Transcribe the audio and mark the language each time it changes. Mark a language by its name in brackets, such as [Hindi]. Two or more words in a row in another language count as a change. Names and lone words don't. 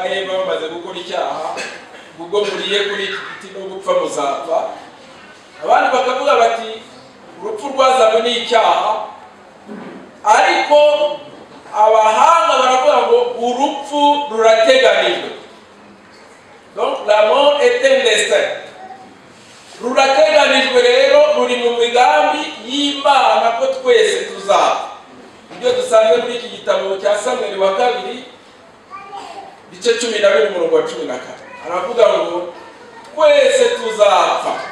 [Kinyarwanda] Eva bamaze gukora icyaha ubwo muriye kuri iki giti no gupfa muzapfa abandi bakavuga bati urupfu rwazanywe n'icyaha ariko abahanga baravuga ngo urupfu rurateganijwe [French] donc la mort est un destin [Kinyarwanda] rurateganijwe rero ruri mu migambi y'Imana ko twese tuzapfa ibyo dusanzwe muri iki gitabo cya Samuel wa 2 bice 12 umurongo wa 14 aravuga ngo twese tuzapfa